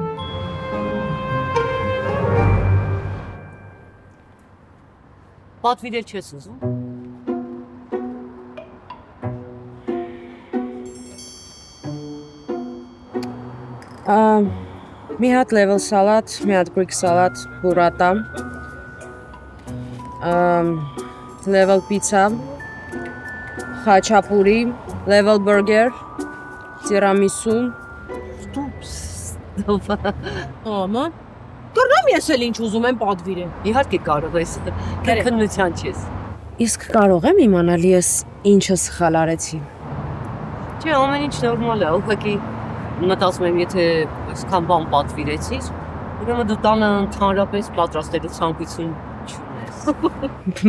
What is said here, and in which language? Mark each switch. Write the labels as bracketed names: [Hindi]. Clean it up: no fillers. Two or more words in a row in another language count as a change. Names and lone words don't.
[Armenian] Պատվիրել չես ուզում։ Մի հատ [English] level salad, [Armenian] մի հատ [English] Greek salad, burrata, level pizza, խաչապուրի, level burger, tiramisu, [Armenian] Աման, կռնամ ես էլ ինչ ուզում եմ պատվիրեմ։ Իհարկե կարող ես, քննության չես։ Իսկ կարող եմ իմանալ ես ինչը սխալ արեցի։ Չէ, ամեն ինչ նորմալ է, ուղղակի մտածում եմ, եթե այսքան բան պատվիրեցիր, ուրեմն դու տանը ընդհանրապես պատրաստելու ցանկություն չունես։